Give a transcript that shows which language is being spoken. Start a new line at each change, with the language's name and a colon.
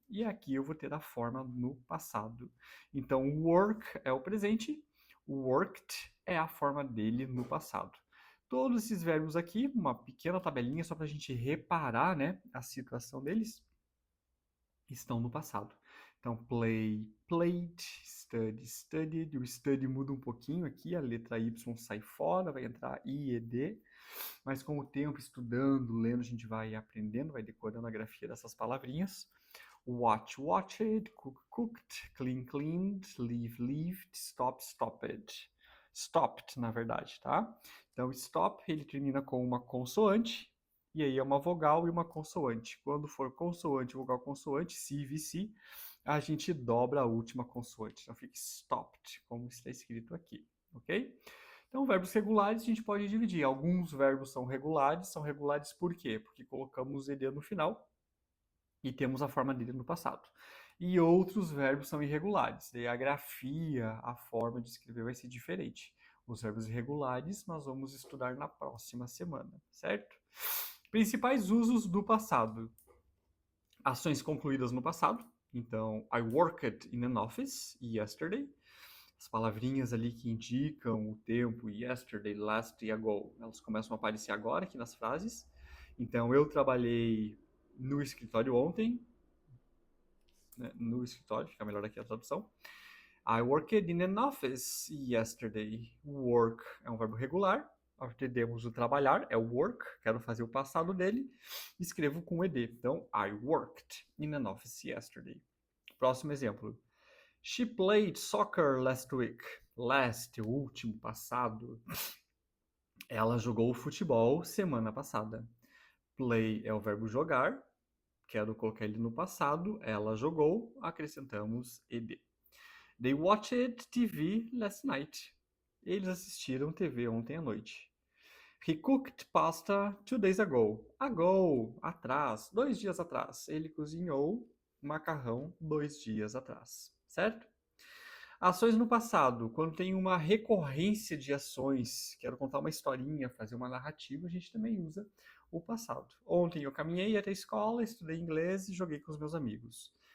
Portuguese: E aqui eu vou ter a forma no passado. Então, work é o presente, worked é a forma dele no passado. Todos esses verbos aqui, uma pequena tabelinha só para a gente reparar, né, a situação deles, estão no passado.
English: Então, play, played, study, studied.
Portuguese: O study muda um pouquinho aqui, a letra Y sai fora, vai entrar I e D. Mas com o tempo, estudando, lendo, a gente vai aprendendo, vai decorando a grafia dessas palavrinhas.
English: Watch, watched, cook, cooked, clean, cleaned, leave, lived, stop, stopped.
Portuguese: Stopped, na verdade, tá? Então, stop, ele termina com uma consoante, e aí é uma vogal e uma consoante. Quando for consoante, vogal, consoante, si, VC, a gente dobra a última consoante. Então, fica stopped, como está escrito aqui, ok? Então, verbos regulares a gente pode dividir. Alguns verbos são regulares por quê? Porque colocamos ed no final e temos a forma dele no passado. E outros verbos são irregulares. Daí a grafia, a forma de escrever vai ser diferente. Os verbos irregulares nós vamos estudar na próxima semana, certo? Principais usos do passado. Ações concluídas no passado. Então,
English: I worked in an office yesterday.
Portuguese: As palavrinhas ali que indicam o tempo, yesterday, last e ago, elas começam a aparecer agora aqui nas frases. Então, eu trabalhei no escritório ontem, né, no escritório, fica melhor aqui a tradução.
English: I worked in an office yesterday.
Portuguese: Work é um verbo regular. Entendemos o trabalhar, é o work, quero fazer o passado dele. Escrevo com ed. Então,
English: I worked in an office yesterday.
Portuguese: Próximo exemplo.
English: She played soccer last week.
Portuguese: Last, o último, passado. Ela jogou futebol semana passada. Play é o verbo jogar. Quero colocar ele no passado. Ela jogou. Acrescentamos ed.
English: They watched TV last night.
Portuguese: Eles assistiram TV ontem à noite.
English: He cooked pasta 2 days ago.
Portuguese: Ago, atrás, 2 dias atrás. Ele cozinhou macarrão 2 dias atrás. Certo? Ações no passado, quando tem uma recorrência de ações, quero contar uma historinha, fazer uma narrativa, a gente também usa o passado. Ontem eu caminhei até a escola, estudei inglês e joguei com os meus amigos.